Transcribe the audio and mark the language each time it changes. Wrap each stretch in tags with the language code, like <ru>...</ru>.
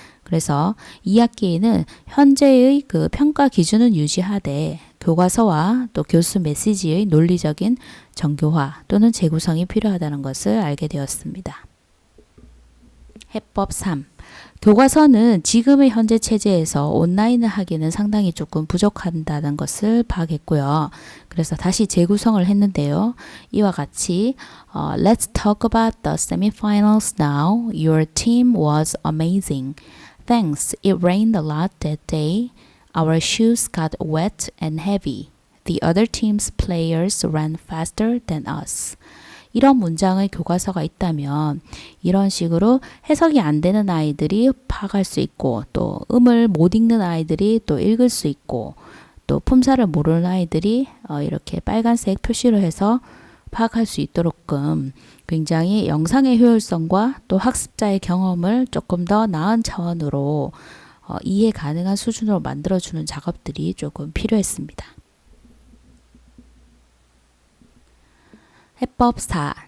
<ko>그래서 2학기에는 현재의 그 평가 기준은 유지하되 교과서와 또 교수 메시지의 논리적인 정교화 또는 재구성이 필요하다는 것을 알게 되었습니다. 해법 3. 교과서는 지금의 현재 체제에서 온라인을 하기는 상당히 조금 부족한다는 것을 파악했고요. 그래서 다시 재구성을 했는데요. 이와 같이</ko> <en>Let's talk about the semifinals now. Your team was amazing. Thanks. It rained a lot that day. Our shoes got wet and heavy. The other team's players ran faster than us.</en> <ko>이런 문장의 교과서가 있다면 이런 식으로 해석이 안 되는 아이들이 파악할 수 있고 또 음을 못 읽는 아이들이 또 읽을 수 있고 또 품사를 모르는 아이들이 이렇게 빨간색 표시로 해서 파악할 수 있도록끔 굉장히 영상의 효율성과 또 학습자의 경험을 조금 더 나은 차원으로 이해 가능한 수준으로 만들어주는 작업들이 조금 필요했습니다. 해법 4.</ko>